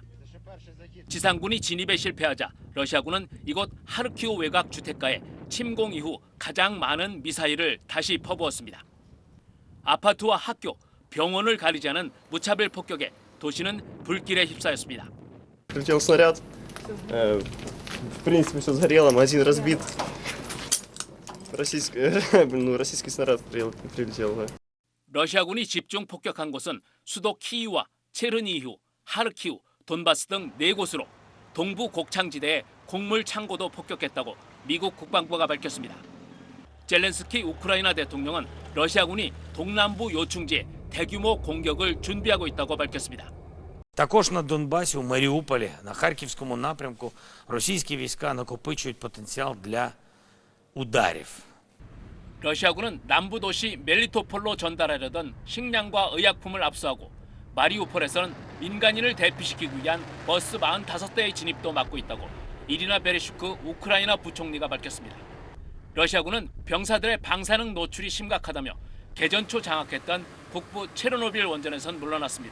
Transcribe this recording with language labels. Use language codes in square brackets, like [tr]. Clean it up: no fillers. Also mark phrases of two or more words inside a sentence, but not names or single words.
[ko] 지상군이 진입에 실패하자 러시아군은 이곳 하르키우 외곽 주택가에 침공 이후 가장 많은 미사일을 다시 퍼부었습니다. 아파트와 학교, 병원을 가리지 않은 무차별 폭격에 도시는 불길에 휩싸였습니다. [ru] Прилетел снаряд. В принципе, все сгорело, магазин разбит. Российский снаряд прилетел. [ko] 러시아군이 집중 폭격한 곳은 수도 키이우와 체르니히우, 하르키우, 돈바스 등 4곳으로 동부 곡창지대에 곡물 창고도 폭격했다고 미국 국방부가 밝혔습니다. 젤렌스키 우크라이나 대통령은 러시아군이 동남부 요충지에 대규모 공격을 준비하고 있다고 밝혔습니다. [uk] Також на Донбасі, у Маріуполі, на Харківському напрямку російські війська накопичують потенціал для ударів. [ko] 러시아군은 남부 도시 멜리토폴로 전달하려던 식량과 의약품을 압수하고 마리우폴에서는 민간인을 대피시키기 위한 버스 45대의 진입도 막고 있다고 이리나 베레슈크 우크라이나 부총리가 밝혔습니다. 러시아군은 병사들의 방사능 노출이 심각하다며 개전 초 장악했던 북부 체르노빌 원전에선 물러났습니다.